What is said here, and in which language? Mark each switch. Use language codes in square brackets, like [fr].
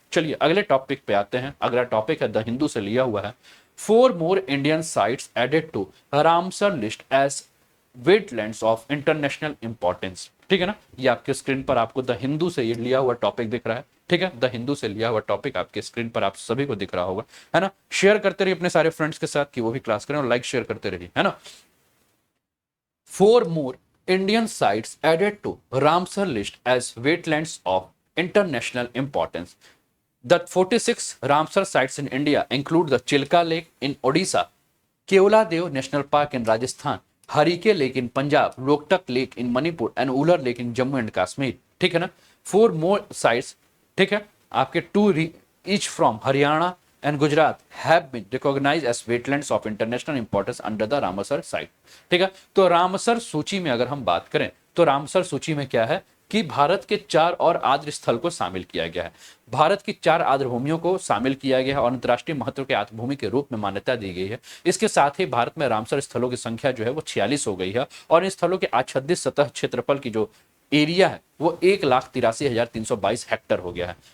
[hi] चलिए अगले टॉपिक पे आते हैं। अगला टॉपिक है द हिंदू से लिया हुआ है, [en] 4 more Indian sites added to Ramsar list as wetlands of international importance, [hi] ठीक है ना। ये आपके स्क्रीन पर आपको द हिंदू से ये लिया हुआ टॉपिक दिख रहा है। ठीक है, द हिंदू से लिया हुआ टॉपिक आपके स्क्रीन पर आप सभी को दिख रहा होगा, है ना। शेयर करते रहिए अपने सारे फ्रेंड्स के साथ कि वो भी क्लास करें, और लाइक शेयर करते रहिए, है ना। [en] 4 more Indian sites added to Ramsar list as wetlands of international importance. The 46 Ramsar sites in India include the Chilka Lake in Odisha, Keoladeo National Park in Rajasthan, Harike Lake in Punjab, Roktak Lake in Manipur and Ular Lake in Jammu and Kashmir. [hi] ठीक है ना। [en] 4 more sites, [hi] ठीक है, आपके [en] 2 each from Haryana and Gujarat have been recognized as wetlands of international importance under the Ramsar site. [hi] ठीक है, तो Ramsar सूची में अगर हम बात करें तो रामसर सूची में क्या है कि भारत के 4 और आर्द्र स्थल को शामिल किया गया है। भारत की 4 आर्द्र भूमियों को शामिल किया गया है और अंतर्राष्ट्रीय महत्व के आर्द्र भूमि के रूप में मान्यता दी गई है। इसके साथ ही भारत में रामसर स्थलों की संख्या जो है वो 46 हो गई है और इन स्थलों के आच्छादित सतह क्षेत्रफल की जो एरिया है वो 1,83,322 हेक्टेयर हो गया है।